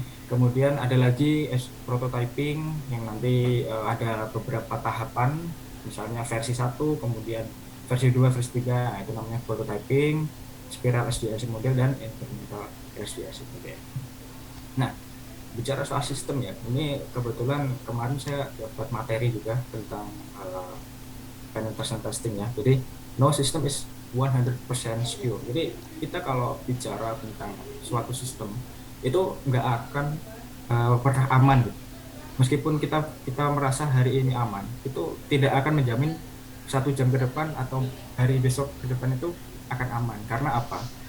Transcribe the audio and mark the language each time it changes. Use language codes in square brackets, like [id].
[id] Kemudian ada lagi prototyping yang nanti ada beberapa tahapan, misalnya versi 1, kemudian versi 2, versi 3, itu namanya prototyping, spiral SDLC model, dan incremental SDLC model. Nah, bicara soal sistem ya, ini kebetulan kemarin saya dapat materi juga tentang penetration testing ya. [en] Jadi no system is 100% secure. [id] Jadi kita kalau bicara tentang suatu sistem itu nggak akan pernah aman gitu. Meskipun kita merasa hari ini aman, itu tidak akan menjamin 1 jam ke depan atau hari besok ke depan itu akan aman. Karena apa?